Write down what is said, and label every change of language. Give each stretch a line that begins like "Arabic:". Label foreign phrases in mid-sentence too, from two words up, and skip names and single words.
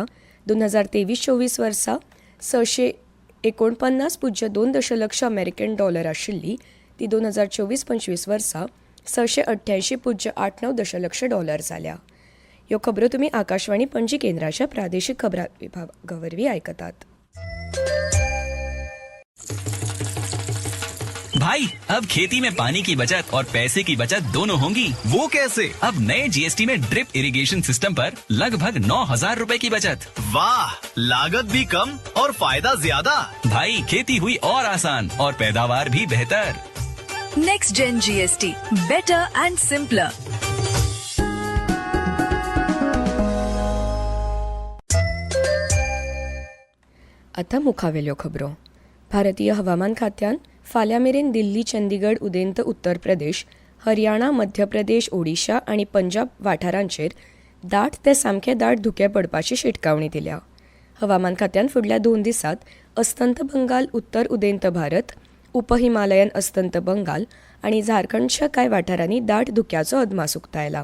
Konkani: 2023-24 वर्सा $649.2 दशलक्ष अमेरिकन डॉलर आशिल्ली ती 2024-25 वर्सा $688.89 दशलक्ष डॉलर जाल्या. ह्यो खबरो तुम्ही आकाशवाणी पणजी केंद्राच्या प्रादेशीक खबरां विभागावरवीं आयकतात.
Hindi: भाई, अब खेती में पानी की बचत और पैसे की बचत दोनों होंगी। वो कैसे? अब नए जीएसटी में
English: drip irrigation system
Hindi: पर लगभग 9,000 रुपए की बचत। वाह, लागत भी कम और फायदा ज्यादा। भाई, खेती हुई और आसान और पैदावार भी बेहतर।
English: Next Gen GST, better and simpler.
Konkani: आता मुखावेल्यो खबरो. भारतीय हवामान खात्यान फाल्यां मेरेन दिल्ली, चंदीगड, उदेंत उत्तर प्रदेश, हरियाणा, मध्य प्रदेश, ओडिशा आणि पंजाब वाठारांचेर दाट ते सामके दाट धुके पडपाची शिटकावणी दिल्या. हवामान खात्यान फुडल्या 2 दिसांत अस्तंत बंगाल, उत्तर उदेंत भारत, उपहिमालयन अस्तंत बंगाल आणि झारखंडच्या कांय वाठारांनी दाट धुक्याचो अदमास उक्तायला.